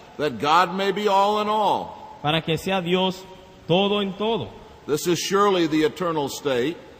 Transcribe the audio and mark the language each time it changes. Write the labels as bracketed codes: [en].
[en] that God may be all in all. [es] para que sea Dios todo en todo. [en] This is surely the eternal state,